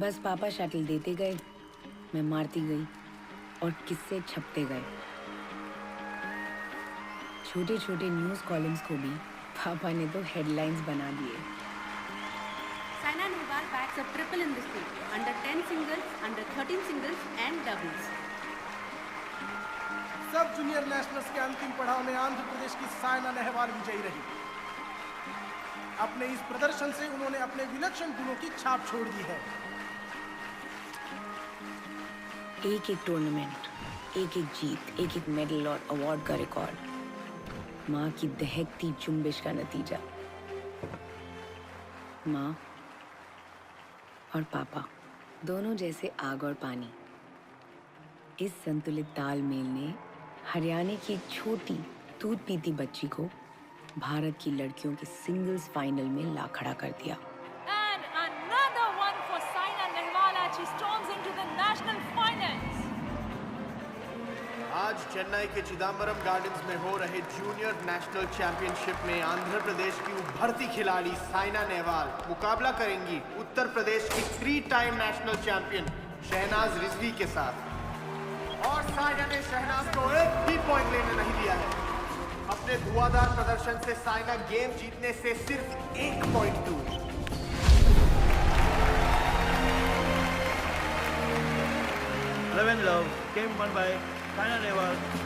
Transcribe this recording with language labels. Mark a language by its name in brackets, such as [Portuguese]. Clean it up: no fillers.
[Hindi] बस पापा शटल देते गए, मैं मारती गई और किस्से छपते गए। छोटे छोटे न्यूज़ कॉलम्स को भी पापा ने तो हेडलाइंस बना दिए। [English] Saina Nehwal backs a triple in this field, under 10 singles, under 13 singles and doubles. [Hindi] सब जूनियर नेशनल्स के अंतिम पड़ाव में आंध्र प्रदेश की साइना नेहवाल विजयी रही। अपने इस प्रदर्शन से उन्होंने अपने विलक्षण गुणों की छाप छोड़ दी है। एक एक टूर्नामेंट, एक एक जीत, एक एक मेडल और अवार्ड का रिकॉर्ड, माँ की दहकती जुम्बिश का नतीजा। माँ और पापा दोनों जैसे आग और पानी। इस संतुलित तालमेल ने हरियाणा की एक छोटी दूध पीती बच्ची को भारत की लड़कियों के सिंगल्स फाइनल में ला खड़ा कर दिया। [English] And another one for Saina Nehwal as she storms into the national finals. [Hindi] आज चेन्नई के चिदम्बरम गार्डन्स में हो रहे जूनियर नेशनल चैंपियनशिप में आंध्र प्रदेश की उभरती खिलाड़ी साइना नेहवाल मुकाबला करेंगी उत्तर प्रदेश की 3 time national champion Shehnaaz Rizvi के साथ। और साइना ने शहनाज को एक भी पॉइंट लेने नहीं दिया है। अपने धुआंधार प्रदर्शन से साइना गेम जीतने से सिर्फ 1 पॉइंट दूर। [English] Love and Love game won by Saina Nehwal.